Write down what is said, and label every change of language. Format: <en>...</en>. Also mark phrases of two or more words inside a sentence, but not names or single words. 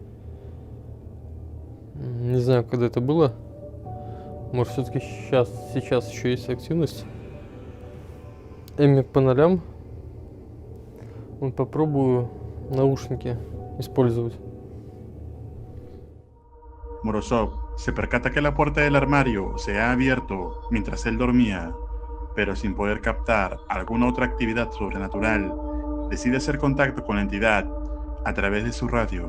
<ru>Не знаю, когда это было. Может, все-таки сейчас еще есть активность. Эмик по нолям. Вот попробую наушники использовать.</ru> <es>Morozov se percata que la puerta del armario se ha abierto mientras él dormía, pero sin poder captar alguna otra actividad sobrenatural, decide hacer contacto con la entidad a través de su radio.</es>